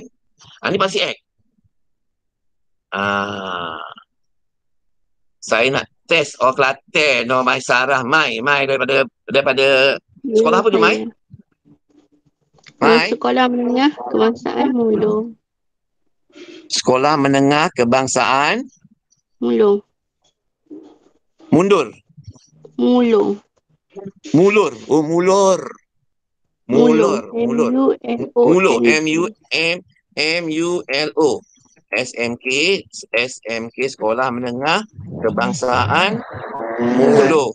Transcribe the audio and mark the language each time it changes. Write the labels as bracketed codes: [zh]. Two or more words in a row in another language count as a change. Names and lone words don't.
[ms] Ni paksi X. Saya nak test Kelantan. Mai Sarah. Mai daripada sekolah apa tu, Mai? Sekolah Menengah Kebangsaan Mulung. Sekolah Menengah Kebangsaan Mulung. Mundur. Mulung. Mulur. Oh, Mulur. Mulur. MULO. MULO. SMK Sekolah Menengah Kebangsaan Mulo.